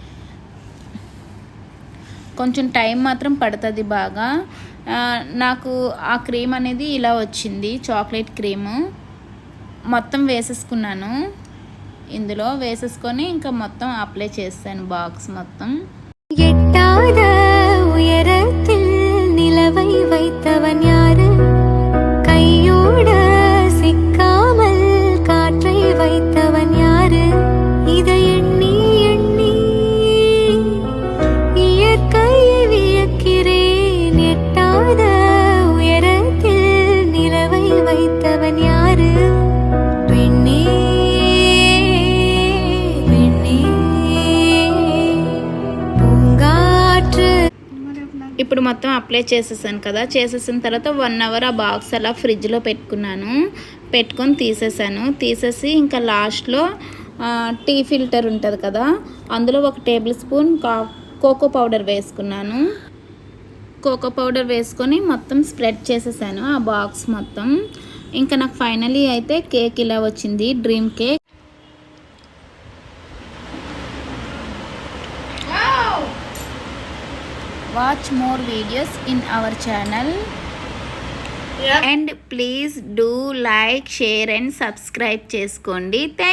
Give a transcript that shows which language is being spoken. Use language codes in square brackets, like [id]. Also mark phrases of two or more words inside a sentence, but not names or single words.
[te] కొంచెం టైం మాత్రం పడుతుంది బాగా. నాకు ఆ క్రీమ్ అనేది ఇలా వచ్చింది, చాక్లెట్ క్రీము. మొత్తం వేసేసుకున్నాను. ఇందులో వేసేసుకొని ఇంకా మొత్తం అప్లై చేస్తాను బాక్స్ మొత్తం. [ta] எட்டாத உயரத்தில் நிலவை வைத்தவன் யாரு? கையோட சிக்காமல் காற்றை வைத்தவன் யாரு? இதை எண்ணி எண்ணி இயற்கையை வியக்கிறேன். எட்டாத உயரத்தில் நிலவை வைத்தவன் யாரு? பெண்ணே [te] ఇప్పుడు మొత్తం అప్లై చేసేసాను కదా. చేసేసిన తర్వాత 1 అవర్ ఆ బాక్స్ అలా ఫ్రిడ్జ్లో పెట్టుకున్నాను. పెట్టుకొని తీసేసి ఇంకా లాస్ట్లో టీ ఫిల్టర్ ఉంటుంది కదా, అందులో 1 టేబుల్ స్పూన్ కోకో పౌడర్ వేసుకున్నాను. కోకో పౌడర్ వేసుకొని మొత్తం స్ప్రెడ్ చేసేసాను ఆ బాక్స్ మొత్తం. ఇంకా నాకు ఫైనలీ అయితే కేక్ ఇలా వచ్చింది, డ్రీమ్ కేక్. [en] Watch more videos in our channel. And please do like, share and subscribe చేసుకోండి.